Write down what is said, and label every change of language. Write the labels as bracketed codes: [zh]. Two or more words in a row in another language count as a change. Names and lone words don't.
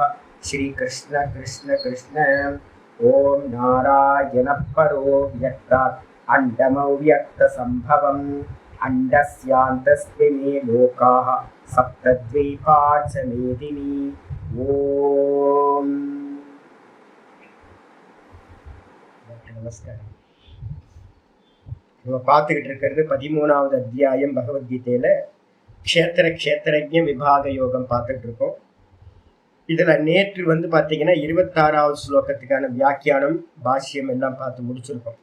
[sa] श्री कृष्ण कृष्ण कृष्ण। ओम नारायण परो व्यक्तात् अण्डमव्यक्तसम्भवम् अण्डस्यान्तस्मिन् लोकाः सप्तद्वीपा च मेदिनी। [ta] ओम நமஸ்காரம். நம்ம பார்த்துக்கிட்டு இருக்கிறது 13வது அத்தியாயம் பகவத்கீதையில க்ஷேத்திரஜ்ஞ விபாக யோகம் பார்த்துட்டு இருக்கோம். இதுல நேற்று பார்த்தீங்கன்னா 26வது ஸ்லோகத்துக்கான வியாக்கியானம் பாஷ்யம் எல்லாம் பார்த்து முடிச்சிருக்கோம்.